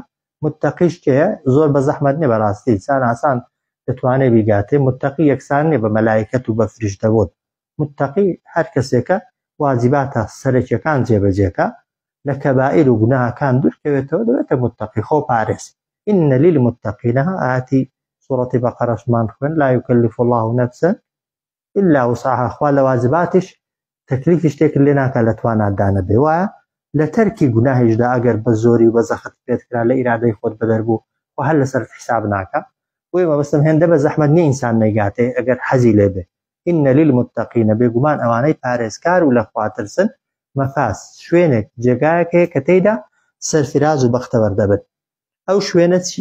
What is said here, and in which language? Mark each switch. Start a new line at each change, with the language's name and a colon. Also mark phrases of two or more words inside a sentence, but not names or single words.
Central Kurdish: متقیش کێیە زۆر بە زەحمەت نییە بەڕاستی چان ئاسان دەتوانێت بیگاتێ متقی یەکسان نیە بە مەلایکەت و بە فریشتەبوون متقی هەر کەسێکە واجباتە سەرەکیەکان جێبەجێکە لە کەبائیر و گوناهەکان دوورکەوێتەوە دەبێتە متقی خۆ پارێز
Arabic: ئین للمتقین
Central Kurdish: ئاەتی سوورەتی بەقەرەشمان خوێن
Arabic: لا یکلف الله نفسا إلا وسعها
Central Kurdish: خوا لە واجباتیش تەکلیفی شتێک لێ ناکات لە توانادانە بێ وایە لە تەرکی گوناهیشدا ئەگەر بە زۆری و بە زەخت پێتکرا لە ئیرادەی خۆت بەدەربوو و هەر لەسەر حساب ناکە بۆیە مەبەستم هێندە بە زەحمەت نییە ئینسان نەیگاتێ ئەگەر حەزی لێ بێ
Arabic: ئین للمتقین
Central Kurdish: بێگومان ئەوانەی پارێزکار و لە خواترسن مەفاز شوێنێک جێگایەک هەیە کە تێیدا سەرفراز و بەختەوەر دەبن ئەو شوێنە